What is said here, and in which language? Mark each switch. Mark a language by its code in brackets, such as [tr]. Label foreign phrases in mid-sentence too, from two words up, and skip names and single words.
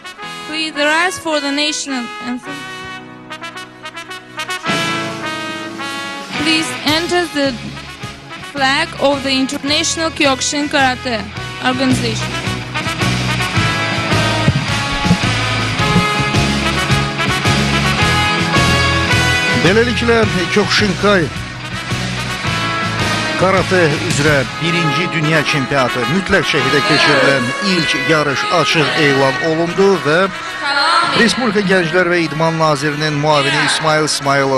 [en] Please rise for the national anthem. Please enter the flag of the International Kyokushin Karate Organization. [az] Beləliklə, Kyokushinkai Karate üzrə 1-ci dünya çempionatı mütləq şəkildə keçirilən ilk yarış açıq elan olundu və Respublika Gənclər və İdman Nazirinin müavini İsmail İsmailov,